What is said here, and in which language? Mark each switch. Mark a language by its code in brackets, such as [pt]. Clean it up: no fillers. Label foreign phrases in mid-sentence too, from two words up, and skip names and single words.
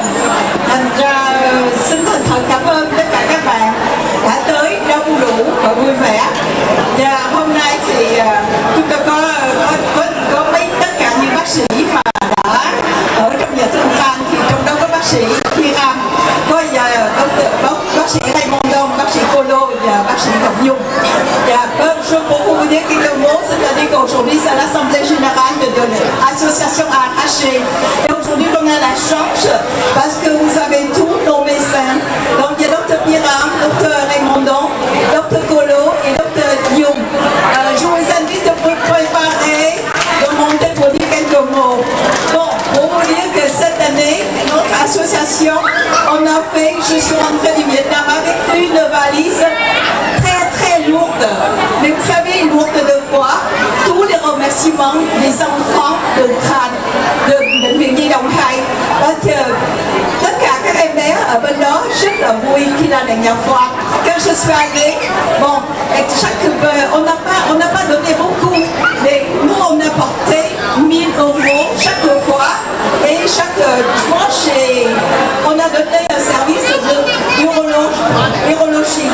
[vi] Thành ra xin thành thật cảm ơn tất cả các bạn đã tới đông đủ và vui vẻ. Và hôm nay thì chúng ta có tất cả những bác sĩ mà đã ở trong nhà thương Phan, thì trong đó có bác sĩ Hiram, có bác sĩ Raymond, bác sĩ Colo và bác sĩ Ngọc Nhung. [fr] Je peux vous dire quelques mots, c'est-à-dire qu'aujourd'hui c'est l'Assemblée Générale de l'association AHC. Et aujourd'hui on a la chance parce que vous avez tous nos médecins. Donc il y a Dr Piram, Dr Raymondon, Dr Colo et Dr Young. Je vous invite à vous préparer, de monter pour dire quelques mots. Bon, pour vous dire que cette année, notre association, on a fait, je suis rentrée du Vietnam avec une valise très lourde. Mais vous savez, lourde de quoi? Tous les remerciements des enfants de Khan, de Bệnh viện Nhi Đồng 2. [vi] Tất cả các em bé ở bên đó rất là vui khi là nhà khoa. [fr] Quand je suis allée, bon, on n'a pas donné beaucoup, mais nous on a porté 1000 € chaque fois, et chaque dimanche, on a donné un service de urologie.